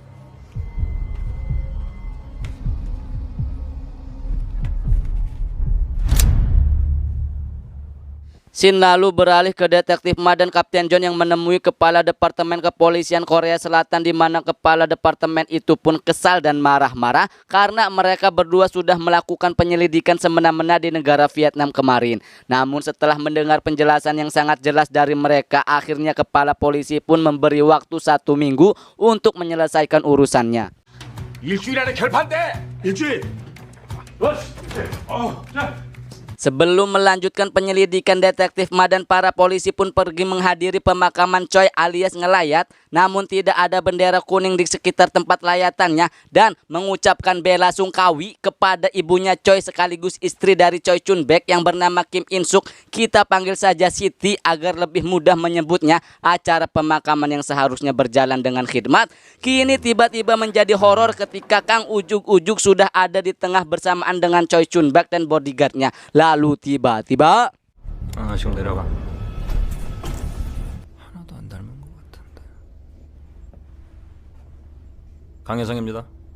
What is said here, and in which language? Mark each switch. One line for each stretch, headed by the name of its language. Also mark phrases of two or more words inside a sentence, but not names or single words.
Indonesian: Scene lalu beralih ke Detektif Ma dan Kapten John yang menemui Kepala Departemen Kepolisian Korea Selatan, di mana Kepala Departemen itu pun kesal dan marah-marah karena mereka berdua sudah melakukan penyelidikan semena-mena di negara Vietnam kemarin. Namun setelah mendengar penjelasan yang sangat jelas dari mereka, akhirnya Kepala Polisi pun memberi waktu 1 minggu untuk menyelesaikan urusannya.
Korean: 일주일 안에 결판돼. 일주일.
Indonesian: Sebelum melanjutkan penyelidikan, Detektif Ma dan para polisi pun pergi menghadiri pemakaman Choi alias ngelayat. Namun tidak ada bendera kuning di sekitar tempat layatannya dan mengucapkan bela sungkawi kepada ibunya Choi sekaligus istri dari Choi Chun Baek yang bernama Kim In Suk. Kita panggil saja Siti agar lebih mudah menyebutnya. Acara pemakaman yang seharusnya berjalan dengan khidmat kini tiba-tiba menjadi horor ketika Kang Ujug-Ujug sudah ada di tengah bersamaan dengan Choi Chun Baek dan bodyguardnya. Lalu tiba-tiba
Korean: 지금 내려가. 하나도 안 닮은 것 같은데. 강혜성입니다.